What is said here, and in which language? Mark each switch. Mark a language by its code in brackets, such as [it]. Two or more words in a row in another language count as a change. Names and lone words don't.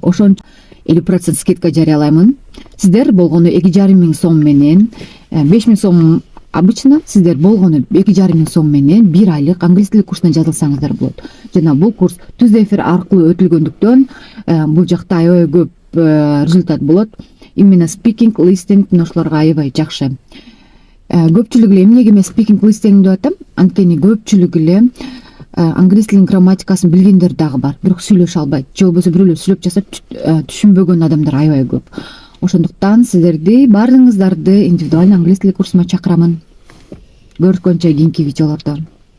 [ky] Ошон 50% скидка жарыялаймын. Сиздер болгону 2,5 сом менен 5,000 сом обычно сиздер болгону 2,5 сом менен 1 айлык англис тили курсуна жазылсаңыздар болот. Жана бул курс түздө эфир аркылуу өтүлгөндүктөн бул жакта аябай көп результат болот. Именно [en] speaking, listening [ky] ошолорго аябай жакшы. Көпчүлүк эле эмнеге мен [en] speaking, listening [ky] деп атам? Анткени көпчүлүк эле англис тилинин грамматикасын билгендер дагы бар, бирок сүйлөшө албайт. Же болбосо бирөөлөр сүйлөп жатса түшүнбөгөн адамдар аябай көп. Ошондуктан силерди баарыңыздарды индивидуалдуу англис тили курсума чакырамын. Көрүшкөнчө кийинки видеолордо.